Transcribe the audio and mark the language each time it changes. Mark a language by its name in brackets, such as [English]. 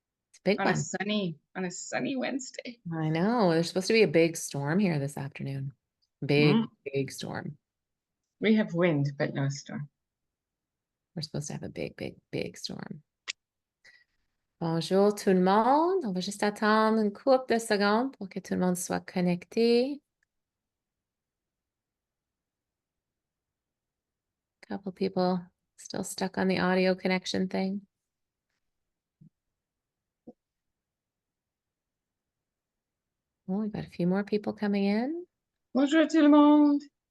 [English] It's a big On one. a sunny Wednesday. I know. There's supposed to be a big storm here this afternoon. Big storm. We have wind, but no storm. We're supposed to have a big storm. [French] Bonjour tout le monde. On va juste attendre une couple de secondes pour que tout le monde soit connecté. [English] Couple people still stuck on the audio connection thing. Oh, we've got a few more people coming in. [French] Bonjour tout le monde.